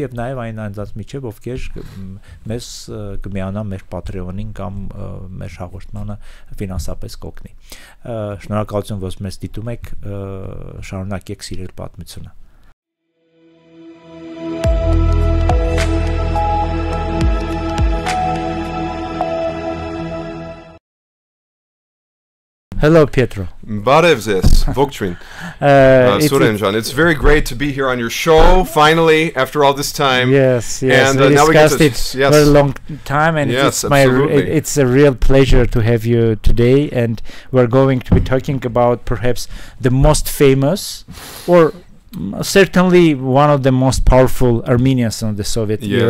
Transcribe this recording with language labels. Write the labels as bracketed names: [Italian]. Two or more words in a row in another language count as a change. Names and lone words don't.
[Armenian] եւ նաեւ այն անձանց միջև, ովքեր մեզ կմիանան մեր Patreon-ին կամ մեր հաղորդմանը ֆինանսապես կօգնի։ Շնորհակալություն, որ մեզ դիտում եք, շարունակեք սիրել պատմությունը։ Hello, Pietro. Բարև ձեզ, ողջույն. Սուրեն, [English] it's very great to be here on your show, finally, after all this time. Yes, and we now discussed it for a long time, and it's a real pleasure to have you today, and we're going to be talking about perhaps the most famous, or certainly one of the most powerful Armenians of the Soviet era.